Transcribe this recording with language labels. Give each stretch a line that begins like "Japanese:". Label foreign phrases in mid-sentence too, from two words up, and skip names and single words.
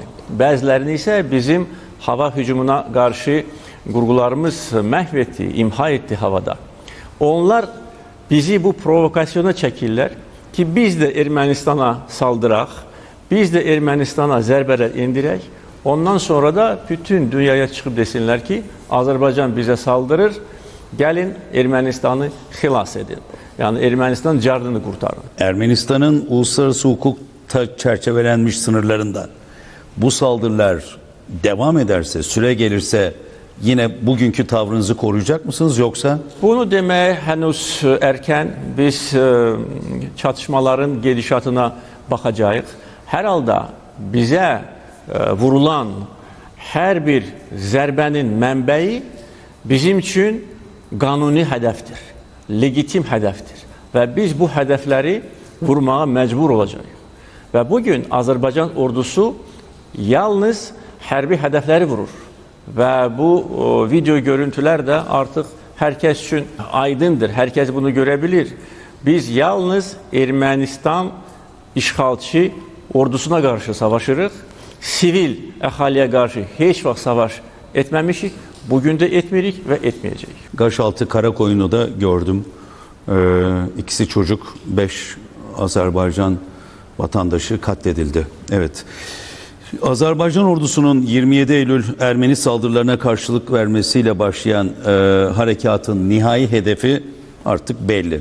Azerbaijani: Bəzilərini ise bizim hava hücumuna karşı qurğularımız məhv etdi, imha etdi havada. Onlar bizi bu provokasyona çəkirlər ki biz de Ermənistana saldıraq, biz de Ermənistana zərbələr indirək. Ondan sonra da bütün dünyaya
Turkish: çıkıp desinler
Azerbaijani: ki Azərbaycan
Turkish: bize saldırır, gelin
Azerbaijani: Ermənistan'ı xilas edin.
Turkish: Yani Ermənistan cardını kurtarın. Ermenistan'ın uluslararası hukukta çerçevelenmiş sınırlarından bu saldırılar devam ederse, süre gelirse yine bugünkü tavrınızı koruyacak mısınız yoksa? Bunu demeye henüz erken. Biz çatışmaların gedişatına bakacağız.
Azerbaijani: Herhalde bize vurulan her bir zərbənin mənbəyi bizim üçün qanuni hədəfdir, legitim hədəfdir və biz bu hədəfləri vurmağa məcbur olacağıq. Və bugün Azərbaycan ordusu yalnız hərbi hədəfləri vurur və bu video görüntülər də artıq hər kəs üçün aydındır, hər kəs bunu görə bilir. Biz yalnız Ermənistan işğalçı ordusuna qarşı savaşırıq. Sivil əhaliyə qarşı heç vaxt savaş etməmişik, bugün də etmirik və etməyəcəyik.
Turkish: Qaşaltı Karakoyun'u da gördüm. İkisi çocuk, 5 Azerbaycan vatandaşı katledildi. Evet. Azerbaycan ordusunun 27 Eylül Ermeni saldırılarına karşılık vermesiyle başlayan harekatın nihai hedefi artık belli.